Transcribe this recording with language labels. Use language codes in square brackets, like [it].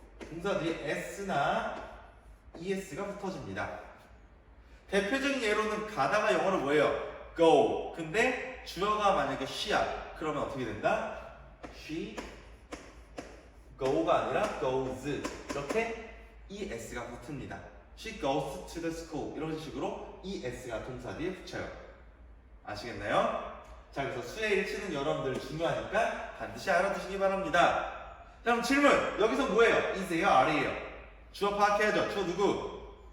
[ko] 동사 뒤에 s나 es가 붙어집니다. 대표적인 예로는 가다가 영어로 뭐예요? [en] go. [ko] 근데 주어가 만약에 she야. 그러면 어떻게 된다? she go가 아니라 goes. 이렇게 es가 붙습니다. [en] She goes to the school. [ko] 이런 식으로 es가 동사 뒤에 붙여요. 아시겠나요? 자, 그래서 수의 일치는 여러분들 중요하니까 반드시 알아두시기 바랍니다. 자, 그럼 질문. 여기서 뭐예요? is예요? are예요? 주어 파악해야죠. 주어 누구?